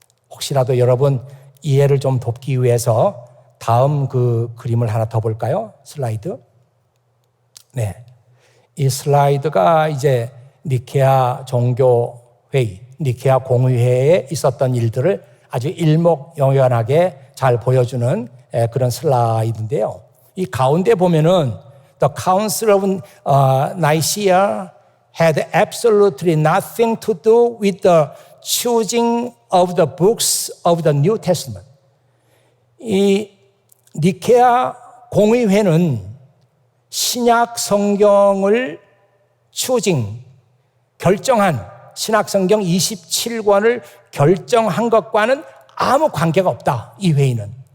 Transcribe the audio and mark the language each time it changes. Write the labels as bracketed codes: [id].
[ko] 혹시라도 여러분 이해를 좀 돕기 위해서 다음 그 그림을 하나 더 볼까요? 슬라이드. 네. 이 슬라이드가 이제 니케아 종교회의, 니케아 공의회에 있었던 일들을 아주 일목요연하게 잘 보여주는 그런 슬라이드인데요. 이 가운데 보면은 [en] The Council of Nicaea had absolutely nothing to do with the choosing of the books of the New Testament. [ko] 이 니케아 공의회는 신약 성경을 결정한 신약 성경 27권을 결정한 것과는 아무 관계가 없다. 이 회의는.